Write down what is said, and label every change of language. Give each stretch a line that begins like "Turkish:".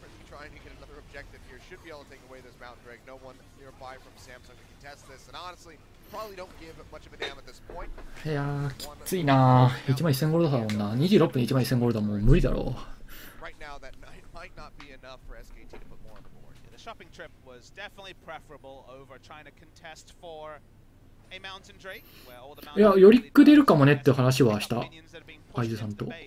English: Trying to get another objective here, should be able to take away this mountain drag. No one nearby from Samsung to contest this, and honestly, probably don't give much of a damn at this point.
Japanese: いやー、きついなー。1万1000ゴールドだもんな。 26分1万1000ゴールドはもう無理だろう。
English: Right now, that might not be enough for SKT to put more on the board. The shopping trip was definitely preferable over trying to contest for a mountain drake, where all the mountain.
Japanese: いや、ヨリック出るかもねって話はした。アイズさんと。